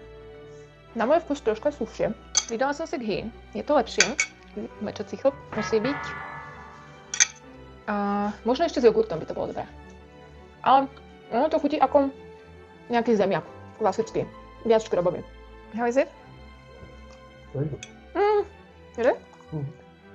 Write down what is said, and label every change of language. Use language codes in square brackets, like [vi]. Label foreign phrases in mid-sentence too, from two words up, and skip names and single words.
[sk] Na môj vkus troška sušie. Pridala som si ghee. Je to lepšie. Mečací chlp musí byť. A možno ešte s jogurtom by to bolo dobré. Ale ono to chutí ako nejaký zemiak. Klasický. Viac škrobový. [en] How is it? Very good. Is it? Mm.